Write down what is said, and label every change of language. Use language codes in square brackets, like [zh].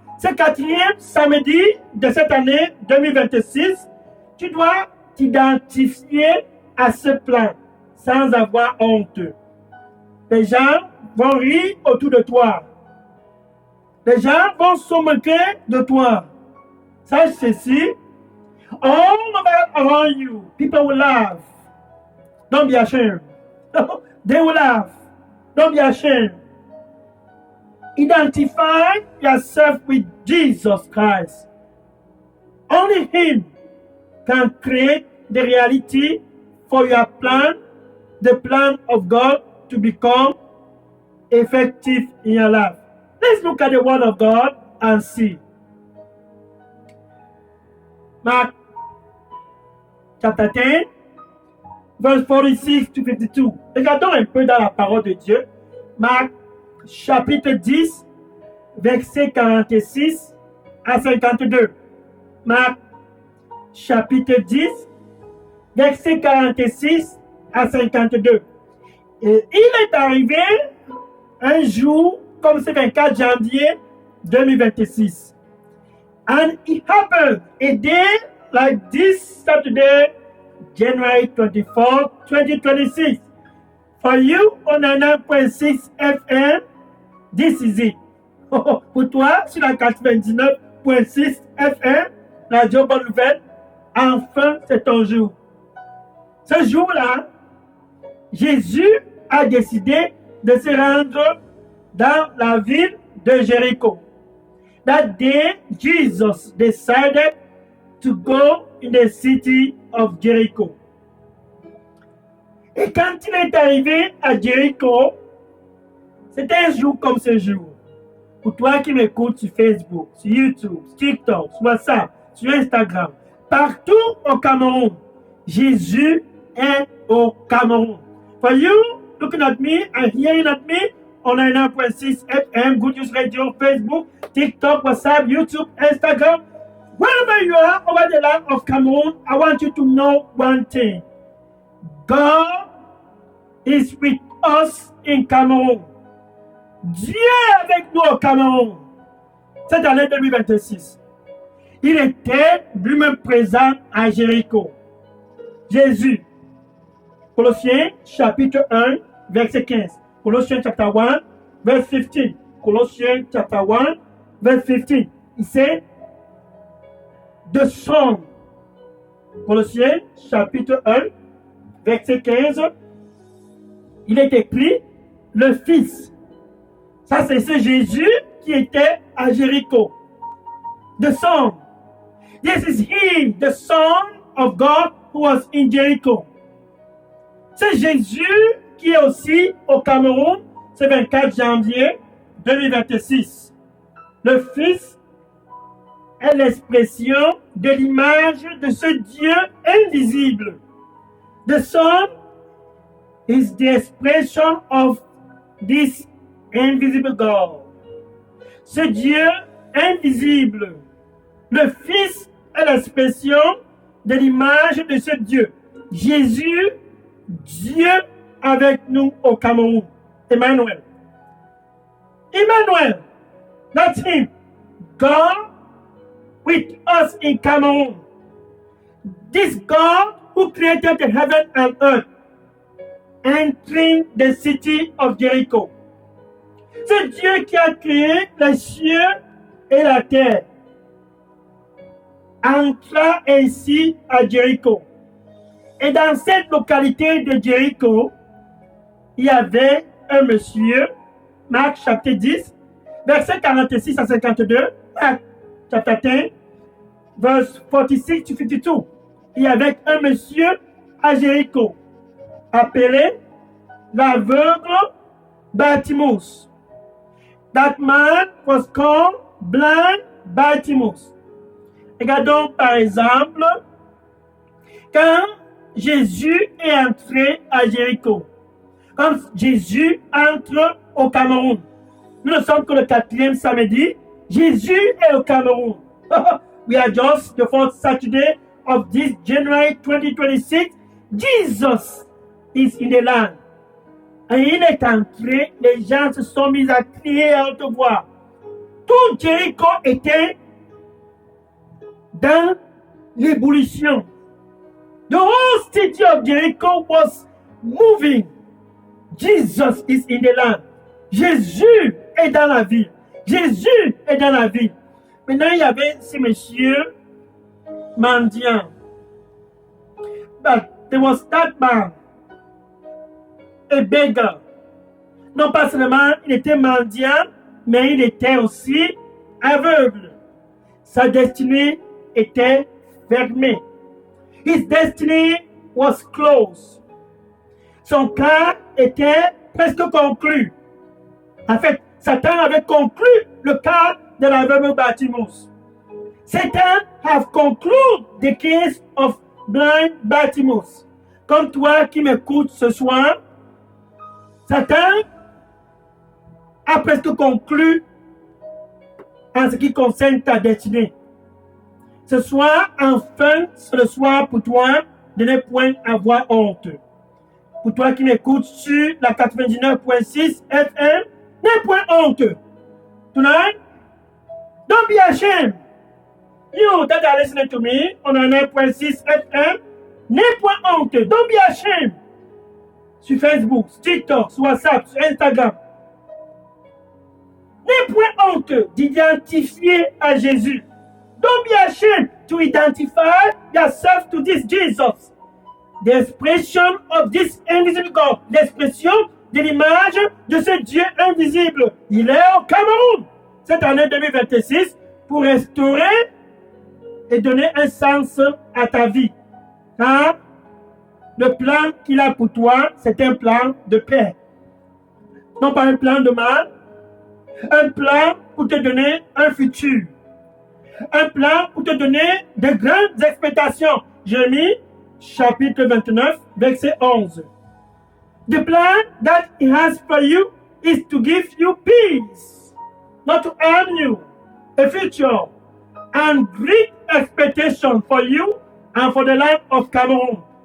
[fr] Ce quatrième samedi de cette année 2026, tu dois t'identifier à ce plan sans avoir honte. Les gens vont rire autour de toi. Les gens vont se moquer de toi. Sache ceci. [en] All around you, people will laugh. Don't be ashamed. They will laugh. Don't be ashamed. Identify yourself with Jesus Christ. Only Him can create the reality for your plan, the plan of God to become effective in your life. Let's look at the Word of God and see. Mark chapter 10, verse 46 to 52. [fr] Regardons un peu dans la parole de Dieu. Marc chapitre 10, verset 46 à 52. Marc chapitre 10, verset 46 à 52. Et il est arrivé un jour, comme c'est 24 janvier 2026. [en] And it happened a day like this Saturday, January 24, 2026. For you on 99.6 FM, this is it. [fr] Pour toi, sur la 99.6 FM, Radio Bonne Nouvelle, enfin c'est ton jour. Ce jour-là, Jésus a décidé de se rendre dans la ville de Jéricho. [en] That day, Jesus decided to go in the city of Jericho. [fr] Et quand il est arrivé à Jericho, c'était un jour comme ce jour. Pour toi qui m'écoutes sur Facebook, sur YouTube, sur TikTok, sur WhatsApp, sur Instagram, partout au Cameroun, Jésus est au Cameroun. [en] For you, looking at me and hearing at me on 99.6 FM, Good News Radio, Facebook, TikTok, WhatsApp, YouTube, Instagram, wherever you are over the land of Cameroon, I want you to know one thing. God is with us in Cameroun. [fr] Dieu est avec nous au Cameroun. Cette année 2026. Il était lui-même présent à Jéricho. Jésus. Colossiens chapitre 1, verset 15. [en] Colossians chapter 1, verse 15. Colossians chapter 1, verse 15. Il said, the Son. [fr] Colossiens chapitre 1, verset 15. Il est écrit, le Fils. Ça, c'est ce Jésus qui était à Jéricho. [en] The Son. This is He, the Son of God who was in Jericho. [fr] C'est Jésus qui est aussi au Cameroun, ce 24 janvier 2026. Le Fils est l'expression de l'image de ce Dieu invisible. [en] The Son is the expression of this invisible God. [fr] Ce Dieu invisible. Le Fils est l'expression de l'image de ce Dieu. Jésus, Dieu avec nous au Cameroun. [en] Emmanuel. Emmanuel. That's Him. God with us in Cameroon. This God who created the heaven and earth, entering the city of Jericho. [fr] C'est Dieu qui a créé les cieux et la terre. Entra ainsi à Jericho. Et dans cette localité de Jericho, il y avait un monsieur, Marc chapitre 10, verset 46 à 52, Marc chapitre 10, [en] verse 46 to 52. [fr] Il y avait un monsieur à Jéricho, appelé l'aveugle Bartimaeus. [en] That man was called blind Bartimaeus. [fr] Regardons par exemple, quand Jésus est entré à Jéricho, quand Jésus entre au Cameroun, nous ne sommes que le 4e samedi, Jésus est au Cameroun. [en] We are just the 4th Saturday of this January 2026. Jesus is in the land. [fr] Et il est entré, les gens se sont mis à crier à haute voix. tout Jéricho était dans l'ébullition. [en] The whole city of Jericho was moving. Jesus is in the land. [fr] Jésus est dans la ville. Jésus est dans la ville. Maintenant, il y avait ce monsieur mendiant. [en] But there was that man, a beggar. [fr] Non pas seulement il était mendiant, mais il était aussi aveugle. Sa destinée était fermée. [en] His destiny was closed. [fr] Son cas était presque conclu. En fait, Satan avait conclu le cas de l'aveugle Bartimaeus. [en] Satan have concluded the case of blind Bartimaeus. [fr] Comme toi qui m'écoutes ce soir, Satan a presque conclu en ce qui concerne ta destinée. Ce soir, enfin, c'est le soir pour toi de ne point avoir honte. Pour toi qui m'écoutes sur la 99.6 FM, n'aie point honte. [en] Tonight, don't be ashamed. You that are listening to me on 9.6 FM, [fr] n'aie point honte. [en] Don't be ashamed. [fr] Sur Facebook, sur TikTok, sur WhatsApp, sur Instagram. N'aie point honte d'identifier à Jésus. [en] Don't be ashamed to identify yourself to this Jesus. The expression of this invisible God. [fr] L'expression de l'image de ce Dieu invisible. Il est au Cameroun cette année 2026 pour restaurer et donner un sens à ta vie. Car le plan qu'il a pour toi, c'est un plan de paix. Non pas un plan de mal, un plan pour te donner un futur. Un plan pour te donner de grandes expectations. Jérémie, chapitre 29, verset 11. [en] The plan that he has for you is to give you peace, not to harm you, a future, and great expectation for you and for the land of Cameroon.